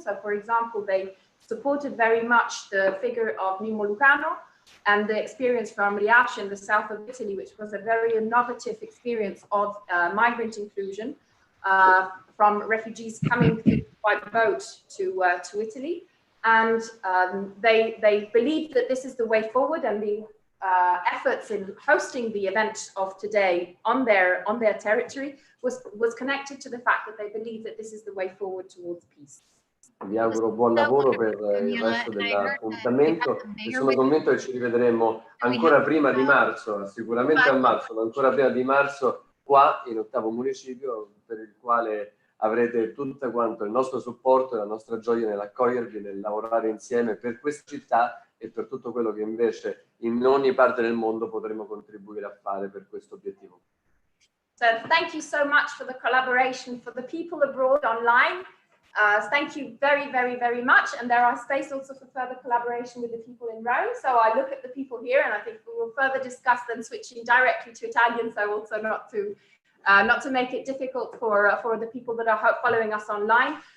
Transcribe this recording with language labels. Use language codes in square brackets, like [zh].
[en] So for example, they supported very much the figure of Mimmo Lucano and the experience from Riace in the south of Italy, which was a very innovative experience of migrant inclusion from refugees coming by boat to Italy. And they believe that this is the way forward, and the efforts in hosting the event of today on their territory was connected to the fact that they believe that this is the way forward towards peace. [it] Vi auguro buon lavoro per il resto dell'appuntamento e sono convinto che ci rivedremo ancora prima di marzo, sicuramente a marzo, ma ancora prima di marzo qua in 8º municipio, per il quale avrete tutto quanto il nostro supporto e la nostra gioia nell'accogliervi, nel lavorare insieme per questa città e per tutto quello che invece in ogni parte del mondo potremo contribuire a fare per questo obiettivo. [en] So thank you so much for the collaboration, for the people abroad online. Thank you very, very, very much. And there are space also for further collaboration with the people in Rome. So I look at the people here and I think we will further discuss then switching directly to Italian. So also not to make it difficult for the people that are following us online.